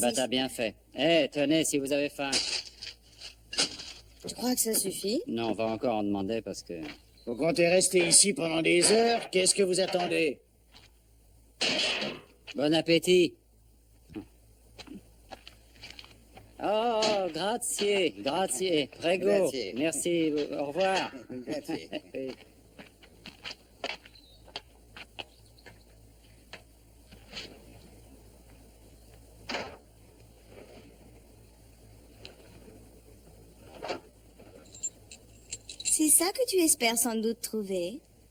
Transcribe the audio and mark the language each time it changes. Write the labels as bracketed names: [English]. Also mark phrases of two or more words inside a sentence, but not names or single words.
[French] Eh ben, t'as bien fait. Tenez, si vous avez faim. Tu crois que ça suffit? Non, on va encore en demander parce que... Vous comptez rester ici pendant des heures? Qu'est-ce que vous attendez? Bon appétit. [Italian] Oh, grazie, grazie, prego. Grazie. [French] Merci, au revoir. [Italian] Grazie. [French] C'est ça que tu espères sans doute trouver.